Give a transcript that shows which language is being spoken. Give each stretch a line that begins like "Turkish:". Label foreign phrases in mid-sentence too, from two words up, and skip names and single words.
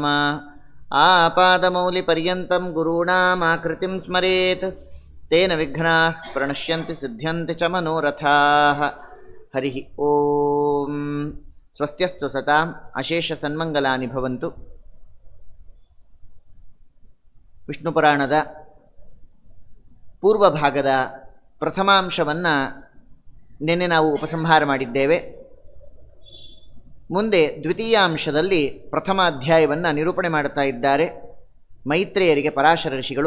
Sanskrit: आपादमौलिपर्यन्तं गुरूणामाकृतिं स्मरेत् तेन विघ्नाः प्रणश्यन्ति सिद्ध्यन्ति च मनोरथाः। हरिः ओं। ಸ್ವಸ್ತ್ಯಸ್ತು ಸತಾಂ ಅಶೇಷ ಸನ್ಮಂಗಲಾನಿ ಭವಂತು.
Kannada: ವಿಷ್ಣು ಪುರಾಣದ ಪೂರ್ವ ಭಾಗದ ಪ್ರಥಮಾಂಶವನ್ನು ನಿನ್ನೆ ನಾವು ಉಪಸಂಹಾರ ಮಾಡಿದ್ದೇವೆ. ಮುಂದೆ ದ್ವಿತೀಯಾಂಶದಲ್ಲಿ ಪ್ರಥಮ ಅಧ್ಯಾಯವನ್ನು ನಿರೂಪಣೆ ಮಾಡುತ್ತಾ ಇದ್ದಾರೆ ಮೈತ್ರೇಯರಿಗೆ ಪರಾಶರ ಋಷಿಗಳು.